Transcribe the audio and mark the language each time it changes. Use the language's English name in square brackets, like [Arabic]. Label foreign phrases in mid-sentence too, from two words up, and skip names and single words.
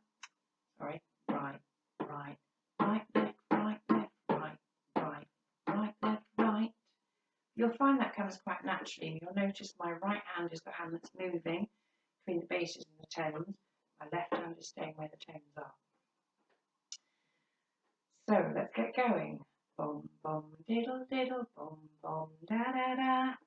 [English] Sorry, right, right, right, left, right, left, right, right, right, left, right. You'll find that comes quite naturally. You'll notice my right hand is the hand that's moving between the basses and the tones. My left hand is staying where the tones are. So let's get going. Bom, bom, diddle, diddle, bom, bom, da, da, da.